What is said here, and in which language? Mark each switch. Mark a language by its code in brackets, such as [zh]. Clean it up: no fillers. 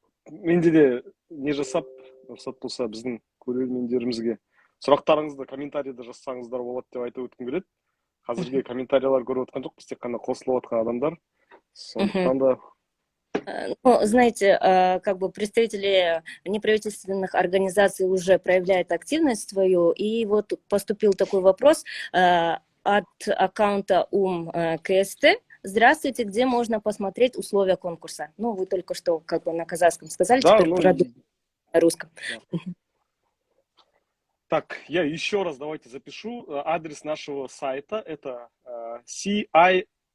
[kk] Менде де не жасап, рұқсат болса біздің көрермендерімізге сұрақтарыңызды комментарийде жазсаңыздар болады деп айтып өткім келеді. Қазірге комментарийлар көріп отқан жоқпыз, тек қана қосылып отқан адамдар. Сондықтан да [ru] знаете, как бы представители неправительственных организаций уже проявляют активность свою, и вот поступил такой вопрос от аккаунта КСТ. Здравствуйте, где можно посмотреть условия конкурса? Ну, вы только что как бы на казахском сказали, да, теперь на русском. Да. Так, я еще раз давайте запишу. Адрес нашего сайта это CISC.